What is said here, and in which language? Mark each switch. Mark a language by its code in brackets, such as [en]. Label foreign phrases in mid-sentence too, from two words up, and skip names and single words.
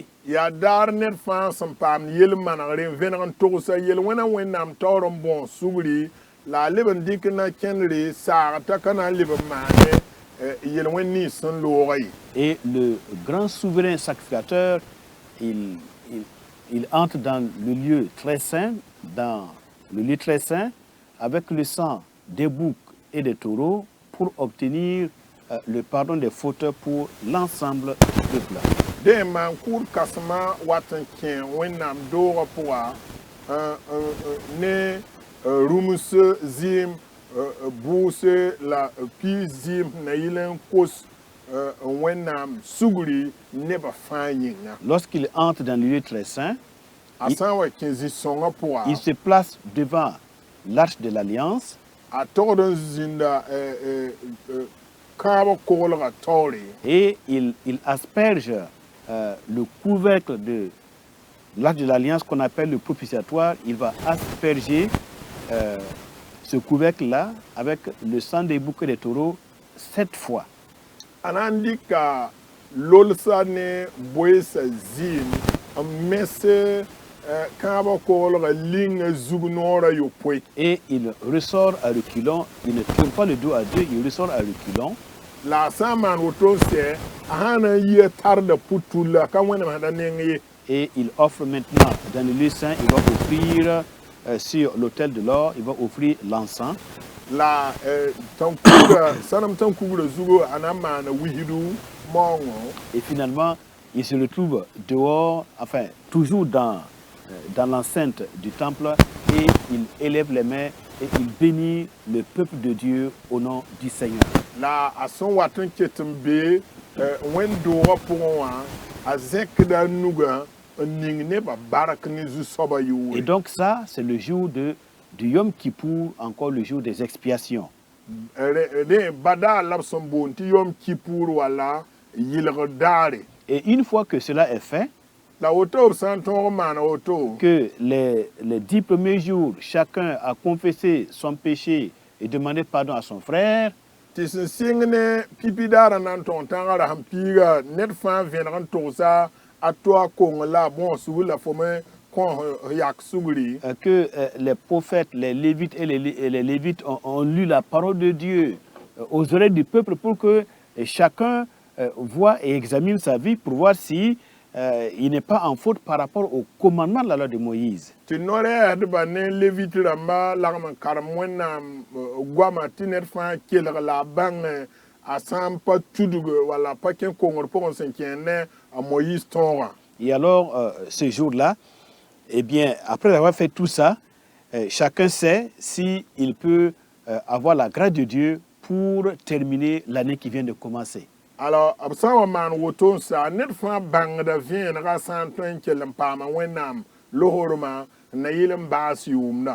[mos] yaa daar ned fãa sẽn paam yel-manegre n vẽneg n togsa yel-wẽna wẽnnaam taoor n bõos sugri la a leb n dɩk na kẽndre saag t'a ka na n leb n maane yel-wẽn nins sẽn looga ye. [fr] Et le grand souverain sacrificateur, il entre dans le lieu très saint, avec le sang des boucs et des taureaux pour obtenir le pardon des fautes pour l'ensemble du peuple. [mos] Dẽ n maan kʋʋd kãsema wat n kẽ wẽnnaam doogã pʋga ne rũms zɩɩm bʋʋse la pis zɩɩm na yɩl n kos wẽnnaam sugri nebã fãa yĩnga. [fr] Lorsqu'il entre dans le lieu très saint, [mos] A sã n wa kẽ zĩ-sõngã pʋga [fr] il se place devant l'arche de l'Alliance [mos] a togd n zĩnda kãabã koglga taoore [fr] et il asperge le couvercle de l'arche de l'Alliance qu'on appelle le propitiatoire. Il va asperger ce couvercle-là avec le sang des boucs et des taureaux 7 fois. [mos] a na n dɩka lolsa ne boɛɛsa zɩɩm n mes kãabã koglga linga zug noorã yopoe. [fr] Et il ressort à reculons, il ne tourne pas le dos à Dieu, il ressort à reculons. [mos] La a sã n maan woto n sɛ a sã na n yi a tarda pʋ-tul la ka wẽnem sẽda neng ye. [fr] Et il offre maintenant dans le lieu saint, il va offrir sur l'autel de l'or, il va offrir l'encens. [mos] La tãn-kugrã sãnem tãn-kugrã zugu a na n maana wisdu maoongõ. [fr] Et finalement, il se retrouve dehors, enfin, toujours dans l'enceinte du temple, et il élève les mains et il bénit le peuple de Dieu au nom du Seigneur. [mos] La a sẽn wat n ket n be wẽn-doogã pʋgẽ wã a zẽkda a nugã n ning nebã bark ne zu-soabã [fr] Et [mos] yʋʋre. [fr] donc ça, c'est le jour du Yom Kippour, encore le jour des expiations. [mos] Rẽ badaa la b sẽn boond tɩ yom kipour wala yɩlg daare. [fr] Et une fois que cela est fait, [mos] La woto b sã n tõog n maana woto [fr] que les 10 premiers jours, chacun a confessé son péché et demandé pardon à son frère, [mos] tɩ sẽn sɩng ne pipi-daarã na n tog n tãgã rasem piiga ned fãa vẽneg n togsa a to a kong la a bõos sugr la fo me kõs yak sugri. [fr] que les prophètes, les lévites et les lévites ont lu la parole de Dieu aux oreilles du peuple pour que chacun voit et examine sa vie pour voir si il n'est pas en faute par rapport au commandement de la loi de Moïse. [mos] Tɩ no-rɛɛsdbã ne levit rãmba lagm n karem wẽnnaam goama tɩ ned fãa kelg la a bãng a sã n pa tudg wala pa kẽ kongr pʋgẽ sẽn kẽer ne a Moïse tõogã. [fr] Et alors, ce jour-là, eh bien, après avoir fait tout ça, chacun sait s'il peut avoir la grâce de Dieu pour terminer l'année qui vient de commencer. Alors, [mos] b sã n wa maan woto n sa ned fãa bãngda vẽenegã sã n tõe n kell n paama wẽnnaam lohrmã n na yɩl n baas yʋʋmdã.